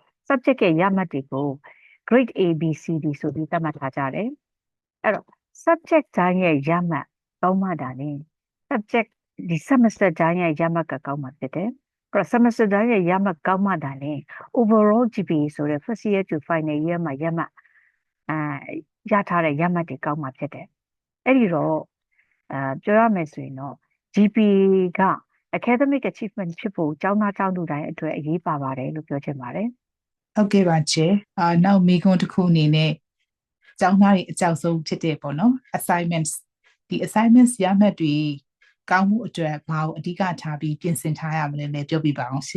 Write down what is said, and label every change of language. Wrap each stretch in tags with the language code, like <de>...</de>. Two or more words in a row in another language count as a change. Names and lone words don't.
<my>subject ရဲ့ရမှတ်တွေကို</my> <en>grade A B C D</en> <my>ဆိုပြီးသတ်မှတ်ထားကြတယ်အဲ့တော့ subject တိုင်းရဲ့ရမှတ် ကောင်းမှဒါနဲ့ subject ဒီ semester တိုင်းရဲ့ရမှတ်ကကောင်းမှဖြစ်တယ်အဲ့တော့ semester တိုင်းရဲ့ရမှတ်ကောင်းမှဒါနဲ့</my> <en>overall GPA</en> <my>ဆိုတဲ့</my> <en>first year to final year</en> <my>မှာရမှတ်ရထားတဲ့ရမှတ်တွေကောင်းမှဖြစ်တယ်အဲ့ဒီတော့ပြောရမယ်ဆိုရင်တော့ GPA က</my> <en>academic achievement</en> <my>ဖြစ်ဖို့ကျောင်းသားကျောင်းသူတိုင်းအတွက်အရေးပါပါတယ်လို့ပြောချင်ပါတယ် ဟုတ်ကဲ့ပါချေနောက်မိကုန်းတစ်ခုအနေနဲ့ကျောင်းသားတွေအကြောက်ဆုံးဖြစ်တဲ့ပေါ့နော် assignments ဒီ assignments ရမှတ်တွေကောင်းမှုအတွက်ဘာကိုအဓိကထားပြီးပြင်ဆင်ထားရမလဲလည်းပြောပြပါအောင်ရှင်</my>